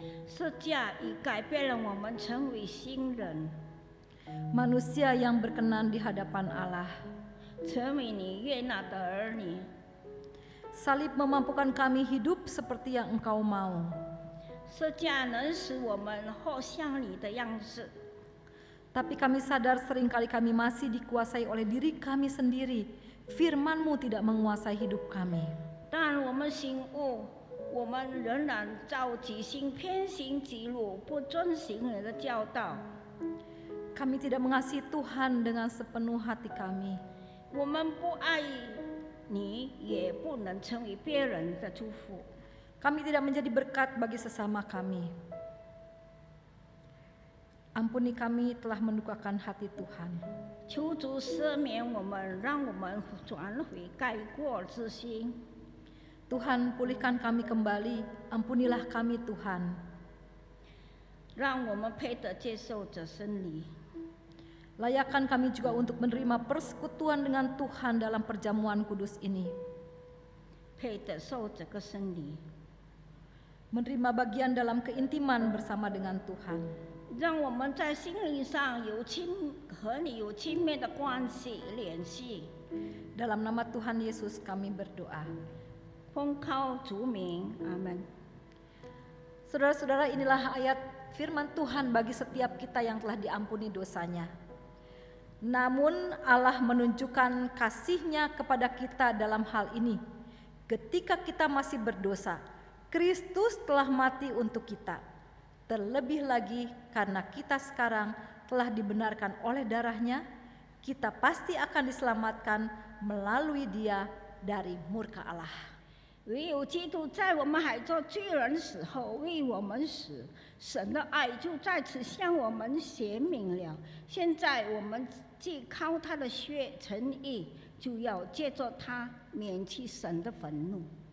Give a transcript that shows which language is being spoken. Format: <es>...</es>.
<zh>十架已改变了我们，成为新人，</zh> <id>Manusia yang berkenan di hadapan Allah.</id> <zh>成为你悦纳的儿女。</zh> <id>Salib memampukan kami hidup seperti yang Engkau mau.</id> <zh>十架能使我们活像你的样式，</zh> <id>Tapi kami sadar seringkali kami masih dikuasai oleh diri kami sendiri. Firman-Mu tidak menguasai hidup kami.</id> <zh>但我们醒悟，我们仍然照己心偏行己路，不遵行你的教导。</zh> <id>Kami tidak mengasihi Tuhan dengan sepenuh hati kami.</id> <zh>我们不爱你，也不能成为别人的祝福。</zh> <id>Kami tidak menjadi berkat bagi sesama kami. Ampuni kami telah mendukakan hati Tuhan.</id> <zh>求主赦免我们，让我们转回改过之心。</zh> <id>Tuhan, pulihkan kami kembali. Ampunilah kami Tuhan.</id> <zh>让我们配得接受这真理。</zh> <id>Layakkan kami juga untuk menerima persekutuan dengan Tuhan dalam perjamuan kudus ini.</id> <zh>配得受这个真理，</zh> <id>Menerima bagian dalam keintiman bersama dengan Tuhan.</id> <zh>让我们在心灵上和你有亲密的关系联系。</zh> <id>Dalam nama Tuhan Yesus kami berdoa.</id> <zh>奉靠主名，阿门。</zh> <id>Saudara-saudara, inilah ayat firman Tuhan bagi setiap kita yang telah diampuni dosanya. Namun Allah menunjukkan kasih-Nya kepada kita dalam hal ini. Ketika kita masih berdosa, Kristus telah mati untuk kita. Terlebih lagi karena kita sekarang telah dibenarkan oleh darah-Nya, kita pasti akan diselamatkan melalui Dia dari murka Allah.</id> <zh>唯有基督在我们还做罪人时候为我们死，神的爱就在此向我们显明了。现在我们既靠他的血称义，就要借着他免去神的愤怒。</zh>